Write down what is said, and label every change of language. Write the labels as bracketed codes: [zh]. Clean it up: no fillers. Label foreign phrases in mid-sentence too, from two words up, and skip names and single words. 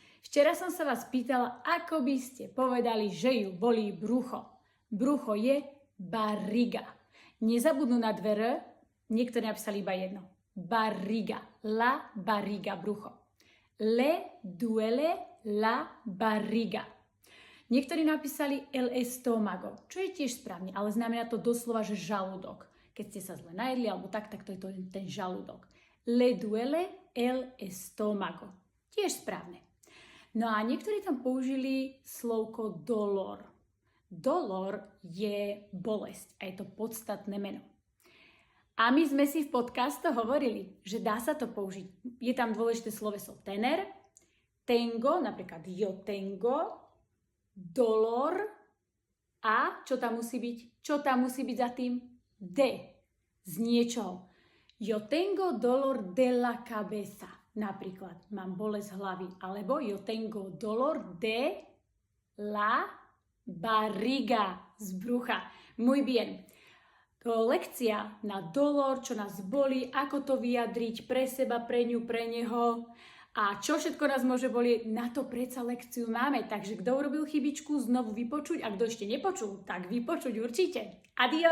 [sk] Včera som sa vás pýtala, ako by ste povedali, že ju bolí brucho. Brucho je barriga. Nezabudnú na dve R, niektorí napísali iba jedno. [es] Barriga, la barriga, brucho. Le duele la barriga. [sk] Niektorí napísali [es] el estómago, [sk] čo je tiež správne, ale znamená to doslova, že žalúdok. Keď ste sa zle najedli alebo tak to je to ten žalúdok. [es] Le duele el estómago. [sk] Tiež správne. No a niektorí tam použili slovko dolor. Dolor je bolesť a je to podstatné meno. A my sme si v podcastoch hovorili, že dá sa to použiť. Je tam dôležité sloveso tener, tengo, napríklad [es] yo tengo, [sk] dolor a čo tam musí byť? Čo tam musí byť za tým? De. Z niečoho. [es] Yo tengo dolor de la cabeza. [sk] Napríklad, mám bolesť hlavy. [es] Alebo yo tengo dolor de la barriga. [sk] Z brucha. [es] Muy bien. [sk] To lekcia na dolor, čo nás bolí, ako to vyjadriť pre seba, pre ňu, pre neho a čo všetko nás môže bolieť, na to predsa lekciu máme. Takže kto urobil chybičku, znovu vypočuť a kto ešte nepočul, tak vypočuť určite.